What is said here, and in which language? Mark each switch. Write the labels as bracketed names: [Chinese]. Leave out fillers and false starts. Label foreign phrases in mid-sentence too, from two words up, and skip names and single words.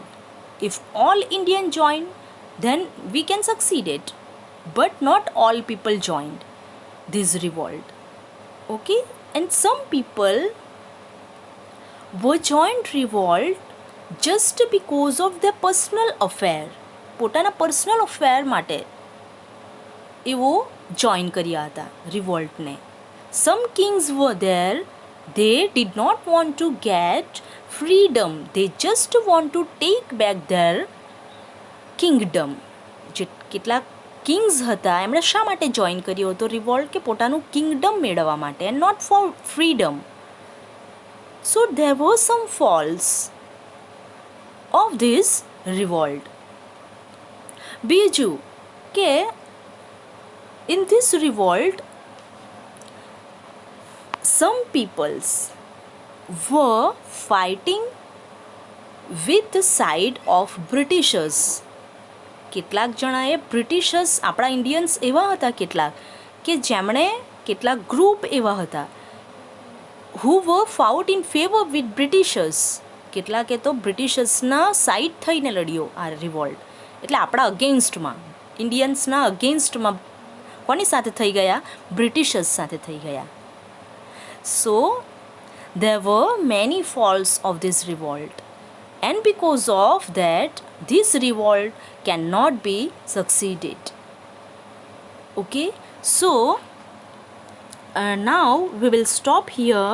[English] If all Indian join, then we can succeed it, but not all people joined this revolt. Okay, and some people were joined revolt just because of their personal affair. [Gujarati] પોતાના [English] personal affair [Gujarati] માટે એવો જોઈન કર્યા હતા રિવોલ્ટને. [English] Some kings were there. They did not want to get freedom. They just want to take back their kingdom. [Gujarati] કેટલાક કિંગ્સ હતા, એમણે શા માટે જોઈન કર્યો હતો રિવોલ્ટ? કે પોતાનું કિંગડમ મેળવવા માટે, [English] and not for freedom. So there were some faults of this revolt. [Gujarati] બીજું કે [English] in this revolt, some peoples were fighting with the side of Britishers. [Gujarati] કેટલાક જણાએ બ્રિટિશર્સ, આપણા ઇન્ડિયન્સ એવા હતા કેટલાક કે જેમણે, કેટલાક ગ્રુપ એવા હતા [English] who were fought in favor with Britishers. [Gujarati] કેટલાકે તો બ્રિટિશર્સના સાઇડ થઈને લડ્યો આ રિવોલ્ટ. એટલે આપણા અગેન્સ્ટમાં, ઇન્ડિયન્સના અગેન્સ્ટમાં કોની સાથે થઈ ગયા? બ્રિટિશર્સ સાથે થઈ ગયા. [English] So there were many faults of this revolt, and because of that this revolt cannot be succeeded. Okay, so now we will stop here.